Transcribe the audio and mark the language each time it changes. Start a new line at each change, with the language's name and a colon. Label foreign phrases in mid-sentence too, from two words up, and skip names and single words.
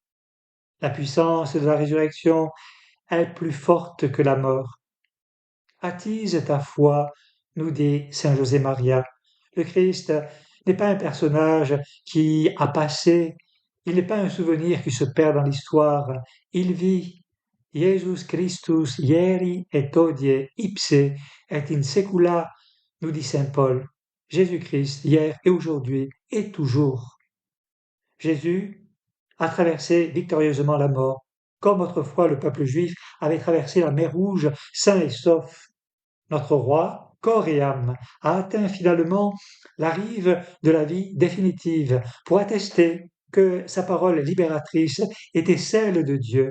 French: La puissance de la résurrection est plus forte que la mort. Attise ta foi, nous dit saint José Maria. Le Christ n'est pas un personnage qui a passé, il n'est pas un souvenir qui se perd dans l'histoire, il vit.
Latin: Jesus Christus ieri et hodie ipse et in secula,
French: nous dit saint Paul. Jésus-Christ hier et aujourd'hui et toujours. Jésus a traversé victorieusement la mort, comme autrefois le peuple juif avait traversé la mer Rouge sain et sauf. Notre roi, corps et âme, a atteint finalement la rive de la vie définitive pour attester que sa parole libératrice était celle de Dieu.